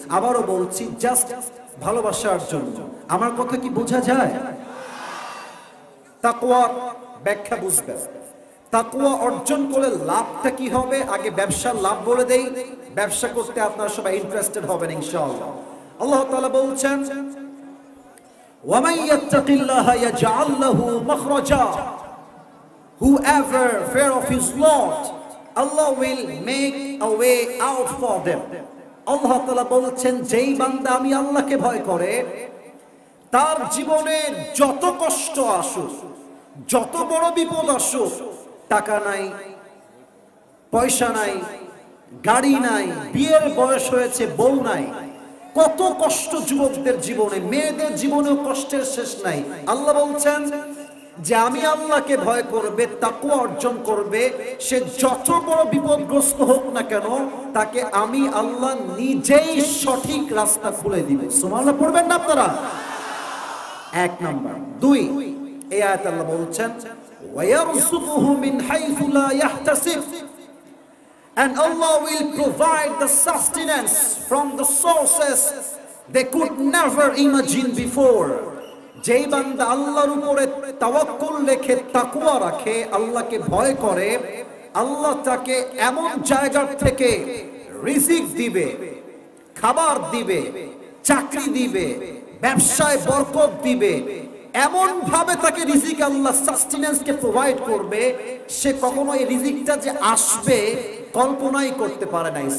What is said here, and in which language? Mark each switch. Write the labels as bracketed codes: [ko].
[bn] আবারও বলছি জাস্ট ভালোবাসার জন্য। আমার কথা কি বোঝা যায়? তাকওয়ার ব্যাখ্যা বুঝবেন। তাকওয়া অর্জন করলে লাভটা কি হবে আগে ব্যবসার লাভ বলে দেই। ব্যবসা করতে আপনারা সবাই ইন্টারেস্টেড হবেন ইনশাআল্লাহ। আল্লাহ তাআলা বলছেন [ar] ওয়ামান ইয়াত্তাকিল্লাহা ইয়াজআল লাহু মাখরাজা, [en] whoever fear of his Lord, Allah will make a way out for them. [bn] আল্লাহ তাআলা বলছেন যেই বান্দা আমি আল্লাহকে ভয় করে, তার জীবনে যত কষ্ট আসুক, যত বড় বিপদ আসুক, টাকা নাই, পয়সা নাই, গাড়ি নাই, বিয়ের বয়স হয়েছে, বউ নাই, কত কষ্ট যুবকদের জীবনে, মেয়েদের জীবনেও কষ্টের শেষ নাই। আল্লাহ বলছেন যে আমি আল্লাহকে ভয় করবে, তাকওয়া অর্জন করবে, সে যত বড় বিপদগ্রস্ত হোক না কেন, তাকে আমি আল্লাহ নিজেই সঠিক রাস্তা খুলে দিব। সুবহানাল্লাহ পড়বেন না আপনারা? এক নাম্বার। দুই, এই আয়াতে আল্লাহ বলছেন [ar] ওয়ায়ারযুকুহু মিন হাইথু লা ইয়াহতাসিব, [en] and Allah will provide the sustenance from the sources they could never imagine before. [bn] যেই বান্দা আল্লাহর উপরে তাওয়াক্কুল রেখে তাকওয়া রাখে, আল্লাহকে ভয় করে, আল্লাহ তাকে এমন জায়গা থেকে রিজিক দিবে, খাবার দিবে, চাকরি দিবে, ব্যবসায় বরকত দিবে, এমন ভাবে তাকে রিজিক আল্লাহ সাস্টেনেন্সকে প্রোভাইড করবে, সে কখনো এই রিজিকটা যে আসবে কল্পনাই করতে পারে নাই।